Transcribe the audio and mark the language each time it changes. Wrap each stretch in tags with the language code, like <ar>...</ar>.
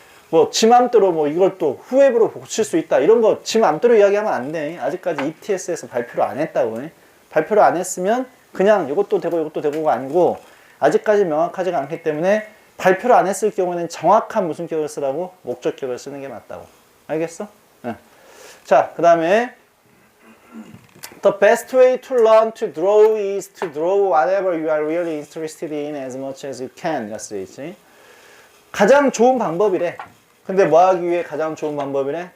<ko>뭐 지 맘대로 뭐 이걸 또 whoever로 고칠 수 있다 이런 거 지 맘대로 이야기하면 안 돼. 아직까지 ETS에서 발표를 안 했다고. 발표를 안 했으면 그냥 이것도 되고 이것도 되고가 아니고, 아직까지 명확하지가 않기 때문에 발표를 안 했을 경우에는 정확한 무슨 격을 쓰라고? 목적격을 쓰는 게 맞다고. 알겠어? 네. 자, 그 다음에</ko> <en>The best way to learn to draw is to draw whatever you are really interested in as much as you can.</en> <ko>이라 쓰여있지. 가장 좋은 방법이래. 근데 뭐 하기 위해 가장 좋은 방법이래?</ko>